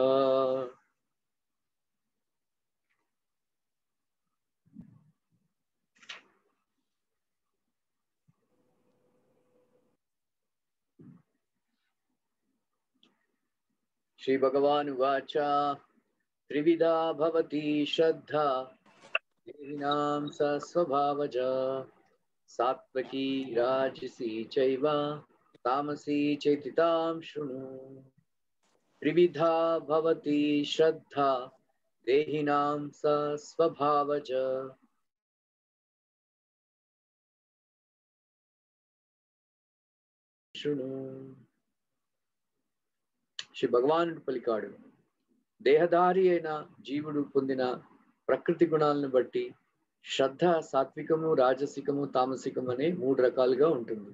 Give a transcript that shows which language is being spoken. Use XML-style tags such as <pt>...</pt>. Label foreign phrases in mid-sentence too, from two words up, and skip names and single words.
<sa>श्री भगवान उवाच त्रिविधा भवति श्रद्धा देहिनां सा स्वभावजा सात्वकी राजसी चैव तामसी चेति तां शृणु। त्रिविधा भवति श्रद्धा देहिनां सा स्वभावजा శృణు.</sa> <te>శ్రీ భగవానుడు పలికాడు, దేహధారి అయిన జీవుడు పొందిన ప్రకృతి గుణాలను బట్టి శ్రద్ధ సాత్వికము, రాజసికము, తామసికము అనే 3 రకాలుగా ఉంటుంది.</te>